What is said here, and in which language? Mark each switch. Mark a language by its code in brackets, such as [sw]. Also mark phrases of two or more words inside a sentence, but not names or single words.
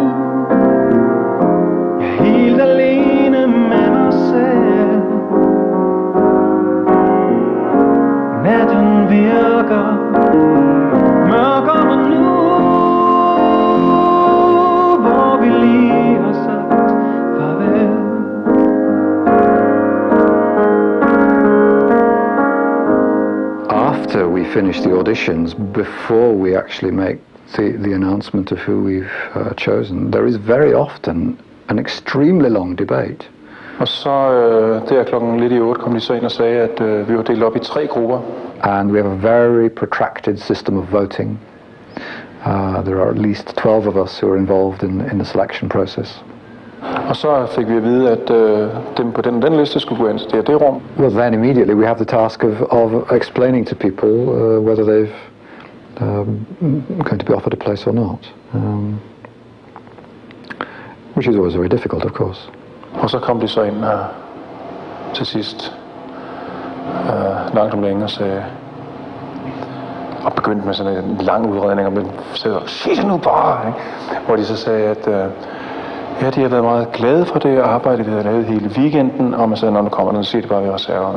[da] Jeg er helt alene med mig selv. Natten virker mørkere nu, hvor vi lige har sagt farvel. [en] After we finish the auditions, before we actually make the announcement of who we've chosen, there is very often an extremely long debate. [da] Og så der klokken lidt i 8 kom de så ind og sagde, at vi var delt op i 3 grupper. [en] And we have a very protracted system of voting. There are at least 12 of us who are involved in the selection process. [da] Og så fik vi at vide, at dem på den liste skulle gå ind til det rum. [en] Well, then immediately we have the task of explaining to people whether they've going to be offered a place or not. Which is always very difficult, of course. [da] Og så kom de så ind til sidst, langt om længe, og sagde, og begyndte med sådan en lang udredning om det, så sig det nu bare, ikke? Hvor de så sagde, at ja, de har været meget glade for det arbejde, vi havde lavet hele weekenden, og man sagde, når nu kommer den, så siger de bare, at vi reserverne.